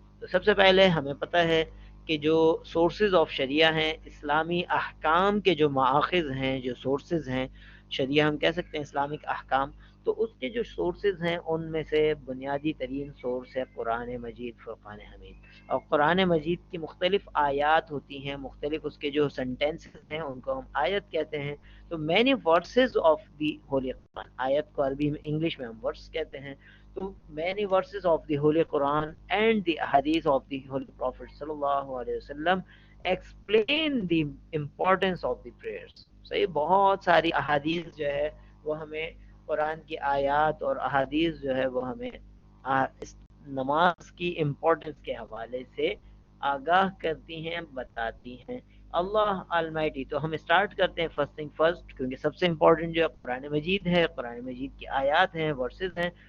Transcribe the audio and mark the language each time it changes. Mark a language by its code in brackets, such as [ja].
[ur] تو سب سے پہلے ہمیں پتہ ہے کہ جو سورسز آف شریعہ ہیں، اسلامی احکام کے جو مآخذ ہیں، جو سورسز ہیں، شریعہ ہم کہہ سکتے ہیں اسلامک احکام، تو اس کے جو سورسز ہیں ان میں سے بنیادی ترین سورس ہے قرآن مجید، فرقان حمید. اور قرآن مجید کی مختلف آیات ہوتی ہیں، مختلف اس کے جو سنٹینسز ہیں ان کو ہم آیت کہتے ہیں. تو [en] many verses of the holy Quran, [ur] آیت کو عربی میں انگلش میں ہم ورس کہتے ہیں. تو [en] many verses of the Holy Quran and the hadith of the Holy Prophet sallallahu alaihi wasallam explain the importance of the prayers. [ur] صحیح، بہت ساری احادیث جو ہے وہ ہمیں، قرآن کی آیات اور احادیث جو ہے وہ ہمیں اس نماز کی امپورٹنس کے حوالے سے آگاہ کرتی ہیں، بتاتی ہیں. اللہ المائٹی. تو ہم اسٹارٹ کرتے ہیں [en] first thing first, [ur] کیونکہ سب سے امپورٹنٹ جو ہے قرآن مجید ہے، قرآن مجید کی آیات ہیں، ورسز ہیں.